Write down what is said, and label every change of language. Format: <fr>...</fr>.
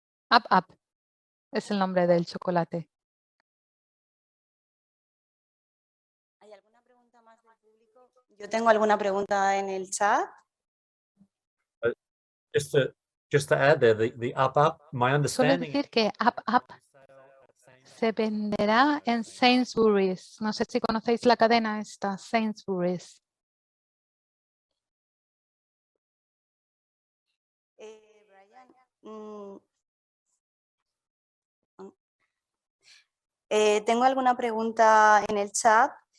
<es>Up es el nombre del chocolate. ¿Hay alguna pregunta más del público? Yo tengo alguna pregunta en el chat.</es> <en>Just to add there, the up, my</en> <es>Solo</es> <en>understanding.</en> <es>decir que up se venderá en Sainsbury's. No sé si conocéis la cadena esta, Sainsbury's. Brian, tengo alguna pregunta en el chat.</es>